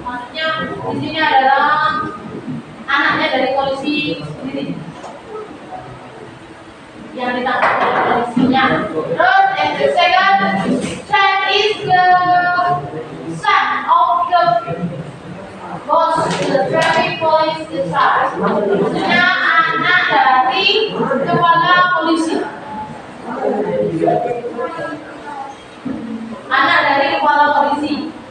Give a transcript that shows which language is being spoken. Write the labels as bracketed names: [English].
[Indonesian] Maksudnya di sini adalah anaknya dari polisi sendiri yang ditangkap oleh polisinya. Terus [English] and the second child is the son of the boss, the traffic police charge. [Indonesian] Maksudnya anak dari kepala polisi. Anak dari kepala polisi.